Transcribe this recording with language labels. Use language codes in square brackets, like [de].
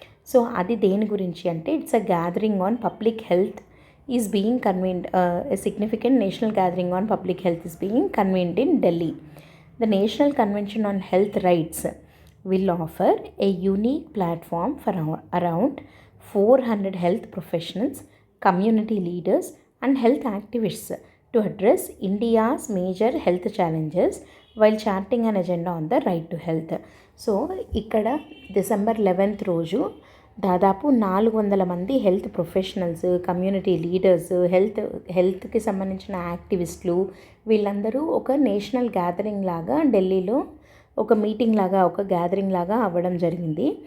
[te] So అది దేని గురించి అంటే, [en] It's a gathering on public health is being convened, a significant national gathering on public health is being convened in Delhi. The national convention on health rights will offer a unique platform for around 400 health professionals, community leaders and health activists to address India's major health challenges while charting an agenda on the right to health. [te] So ఇక్కడ December 11th రోజు దాదాపు 400 మంది health professionals, community leaders, హెల్త్కి సంబంధించిన యాక్టివిస్టులు వీళ్ళందరూ ఒక national gathering లాగా ఢిల్లీలో ఒక మీటింగ్ లాగా, ఒక గ్యాదరింగ్ లాగా అవ్వడం జరిగింది.